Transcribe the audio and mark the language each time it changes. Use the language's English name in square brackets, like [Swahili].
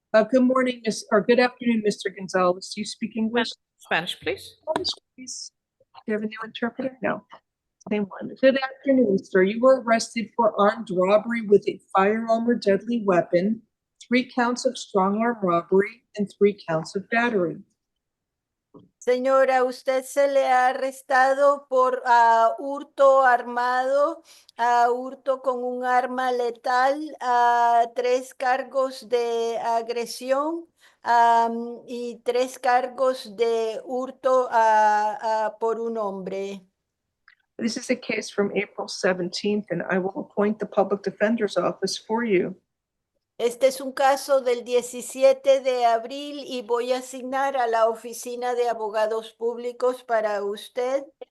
[English] Good morning, or good afternoon, Mr. Gonzalez. Do you speak English? Spanish, please. Spanish, please. Do you have a new interpreter? No. Same one. Good afternoon, sir. You were arrested for armed robbery with a firearm or deadly weapon, 3 counts of strong arm robbery, and 3 counts of battery. [Spanish] Señora, usted se le ha arrestado por hurto armado, hurto con un arma letal, 3 cargos de agresión y 3 cargos de hurto por un hombre. [English] This is a case from April 17th, and I will appoint the public defender's office for you. [Spanish] Este es un caso del 17 de abril y voy a asignar a la oficina de abogados públicos para usted.